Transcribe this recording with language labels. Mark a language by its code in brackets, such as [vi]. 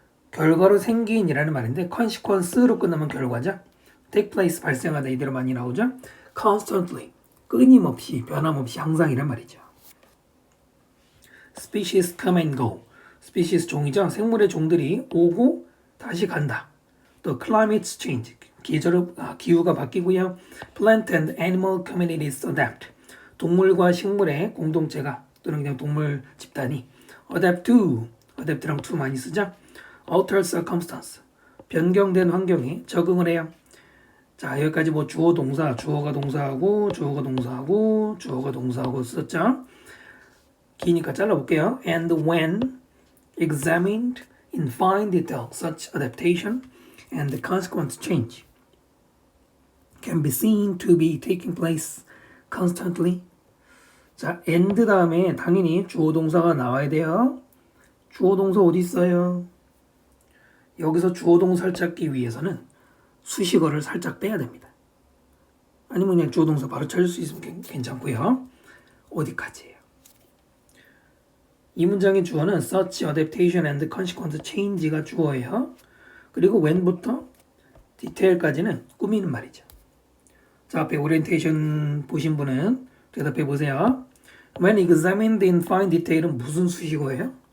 [ko] 결과로 생긴이라는 말인데 consequence로 끝나면 결과죠. take place 발생하다 이대로 많이 나오죠. [en] constantly. [ko] 끊임없이 변함없이 항상이란 말이죠. [en] species come and go. [ko] species 종이죠. 생물의 종들이 오고 다시 간다. 또 climate change. 기후가 바뀌고요. [en] plant and animal communities adapt. [ko] 동물과 식물의 공동체가 또는 그냥 동물 집단이 adapt to. adapt랑 to 많이 쓰죠. [en] alter circumstance. [ko] 변경된 환경에 적응을 해요. 자, 여기까지 뭐 주어 동사, 주어가 동사하고 주어가 동사하고 주어가 동사하고 썼죠. 기니까 잘라볼게요. [en] And when examined in fine detail, such adaptation and the consequent change can be seen to be taking place constantly. [ko] 자, and 다음에 당연히 주어 동사가 나와야 돼요. 주어 동사 어디 있어요? 여기서 주어 동사를 찾기 위해서는 수식어를 살짝 빼야 됩니다. 아니면 그냥 주어 동사 바로 찾을 수 있으면 괜찮고요. 어디까지예요? 이 문장의 주어는 such adaptation and consequent change가 주어예요. 그리고 when부터 detail까지는 꾸미는 말이죠. 자, 앞에 오리엔테이션 보신 분은 대답해 보세요. When examined in fine detail은 무슨 수식어예요?